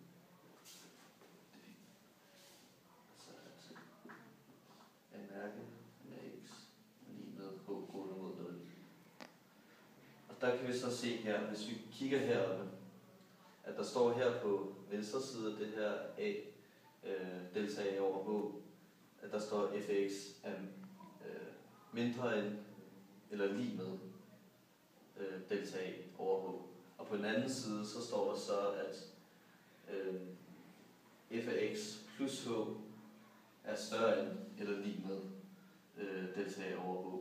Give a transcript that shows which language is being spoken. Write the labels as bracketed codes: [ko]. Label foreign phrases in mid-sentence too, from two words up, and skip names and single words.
[da] Så at en mærke med x lige med h gående mod 0. Og der kan vi så se her, hvis vi kigger heroppe, at der står her på venstre side af det her a, delta a over h, at der står f af x er mindre end eller lig med delta a over h. Og på den anden side, så står der så, at f af x plus h er større end eller lig med delta a over h.